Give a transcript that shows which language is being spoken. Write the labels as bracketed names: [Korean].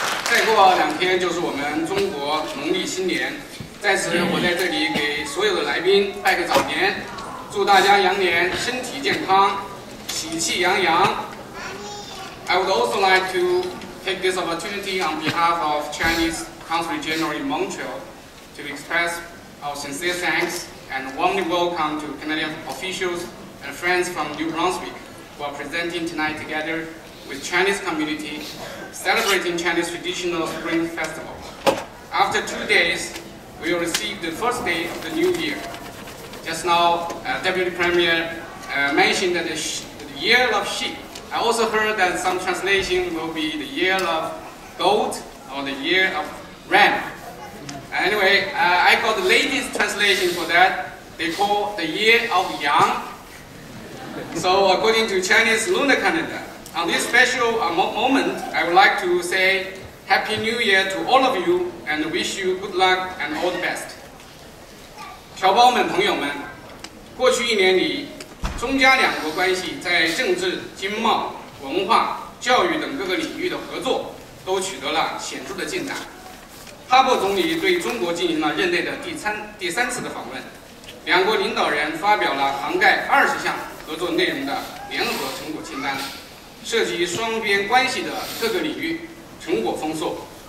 [Chinese] 再过2天就是我们中国农历新年。在此，我在这里给所有的来宾拜个早年，祝大家羊年身体健康，喜气洋洋。 [English] I would also like to take this opportunity on behalf of Chinese Consulate General in Montreal to express our sincere thanks and warmly welcome to Canadian officials and friends from New Brunswick who are presenting tonight together with Chinese community, celebrating Chinese traditional Spring Festival. After 2 days, we will receive the first day of the new year. Just now, Deputy Premier mentioned that the year of sheep I also heard that some translation will be the year of goat or the year of ram. Anyway, I got the latest translation for that. They call the year of yang. So according to Chinese lunar calendar, on this special moment, I would like to say Happy New Year to all of you and wish you good luck and all the best. [Chinese] 侨胞们、朋友们，过去1年里，中加两国关系在政治、经贸、文化、教育等各个领域的合作都取得了显著的进展。哈珀总理对中国进行了任内的第三次的访问，两国领导人发表了涵盖20项合作内容的联合成果清单，涉及双边关系的各个领域，成果丰硕。